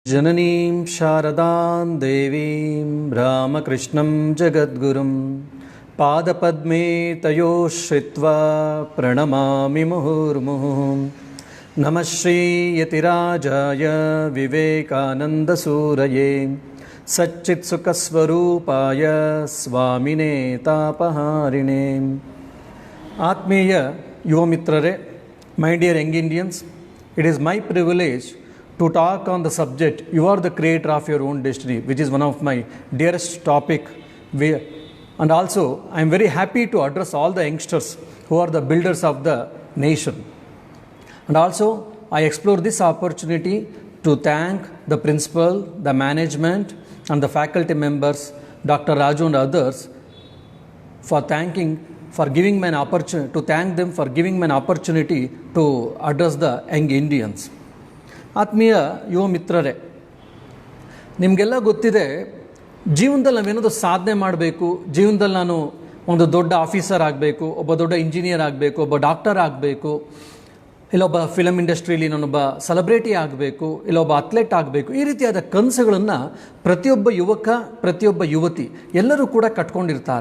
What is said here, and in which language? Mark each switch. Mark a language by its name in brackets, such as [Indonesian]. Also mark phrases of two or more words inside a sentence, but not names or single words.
[Sanskrit] ಜನನೀಂ ಶಾರದಾಂ ದೇವೀಂ ರಾಮಕೃಷ್ಣಂ ಜಗದ್ಗುರುಂ ಪಾದಪದ್ಮೇ ತಯೋ ಶ್ರಿತ್ವಾ ಪ್ರಣಮಾಮಿ ಮುಹುರ್ಮುಹುಃ. ನಮಃ ಶ್ರೀ ಯತಿರಾಜಾಯ ವಿವೇಕಾನಂದಸೂರಯೇ ಸಚ್ಚಿತ್ಸುಖಸ್ವರೂಪಾಯ ಸ್ವಾಮಿನೇ ತಾಪಹಾರಿಣೇ. [Kannada] ಆತ್ಮೀಯ ಯುವ ಮಿತ್ರರೇ, [English] my dear young Indians, it is my privilege to talk on the subject you are the creator of your own destiny, which is one of my dearest topic. And also I am very happy to address all the youngsters who are the builders of the nation. And also I explore this opportunity to thank the principal, the management and the faculty members, Dr. Raju and others for giving me an opportunity, to thank them for giving me an opportunity to address the young Indians. [Kannada] ಆತ್ಮೀಯ ಯುವ ಮಿತ್ರರೇ, ನಿಮಗೆಲ್ಲ ಗೊತ್ತಿದೆ, ಜೀವನದಲ್ಲಿ ನಾವೇನಾದರೂ ಸಾಧನೆ ಮಾಡಬೇಕು, ಜೀವನದಲ್ಲಿ ನಾನು ಒಂದು ದೊಡ್ಡ ಆಫೀಸರ್ ಆಗಬೇಕು, ಒಬ್ಬ ದೊಡ್ಡ ಇಂಜಿನಿಯರ್ ಆಗಬೇಕು, ಒಬ್ಬ ಡಾಕ್ಟರ್ ಆಗಬೇಕು, ಇಲ್ಲೊಬ್ಬ ಫಿಲಮ್ ಇಂಡಸ್ಟ್ರಿಯಲ್ಲಿ ನಾನೊಬ್ಬ ಸೆಲೆಬ್ರಿಟಿ ಆಗಬೇಕು, ಇಲ್ಲೊಬ್ಬ ಅಥ್ಲೆಟ್ ಆಗಬೇಕು, ಈ ರೀತಿಯಾದ ಕನಸುಗಳನ್ನು ಪ್ರತಿಯೊಬ್ಬ ಯುವಕ, ಪ್ರತಿಯೊಬ್ಬ ಯುವತಿ ಎಲ್ಲರೂ ಕೂಡ ಕಟ್ಕೊಂಡಿರ್ತಾರೆ.